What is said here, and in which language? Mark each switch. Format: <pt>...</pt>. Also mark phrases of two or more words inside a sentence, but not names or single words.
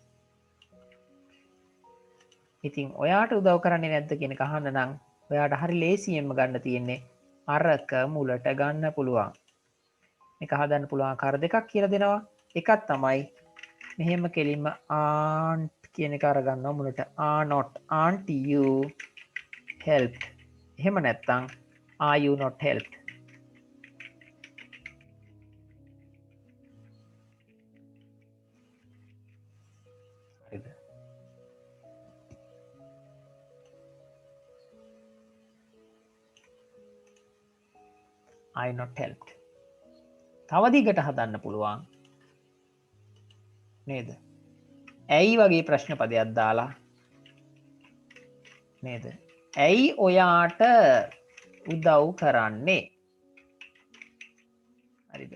<si>ඉතින් ඔයාට උදව් කරන්නේ නැද්ද කියන එක අහන්න නම් ඔයාට හරි ලේසියෙන්ම ගන්න තියෙන්නේ අරක මුලට ගන්න පුළුවන්. මේක හදන්න පුළුවන් ආකාර දෙකක් කියලා දෙනවා. එකක් තමයි මෙහෙම කෙලින්ම aunt කියන එක අරගන්නවා මුලට.</si> <en>are not aren't you helped?</en> <si>එහෙම නැත්නම්</si> <en>are you not helped?</en> <si>හරිද?</si> <en>are you not helped?</en> <si>තව දිගට හදන්න පුළුවන් නේද? ඇයි වගේ ප්‍රශ්න පදයක් දාලා නේද? ඇයි ඔයාට උදව් කරන්නේ? හරිද?</si>